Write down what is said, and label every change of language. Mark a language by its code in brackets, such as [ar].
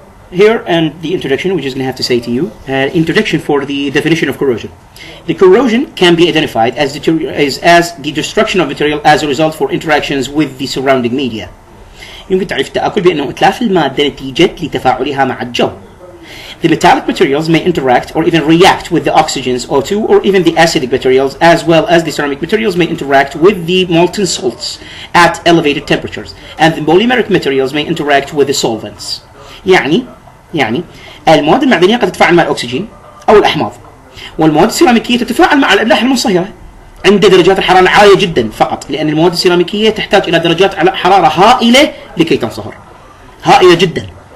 [en] here and the introduction, which is going to have to say to you, introduction for the definition of corrosion. The corrosion can be identified as the destruction of material as a result for interactions with the surrounding media. [ar] يمكن تعريف التآكل بأنه إتلاف المادة نتيجة لتفاعلها مع الجو. [en] The metallic materials may interact or even react with the oxygens O2 or even the acidic materials, as well as the ceramic materials may interact with the molten salts at elevated temperatures, and the polymeric materials may interact with the solvents. [ar] يعني المواد المعدنية قد تتفاعل مع الأكسجين أو الأحماض، والمواد السيراميكية تتفاعل مع الأملاح المنصهرة عند درجات الحرارة العالية جدا فقط، لأن المواد السيراميكية تحتاج إلى درجات حرارة هائلة لكي تنصهر، هائلة جدا.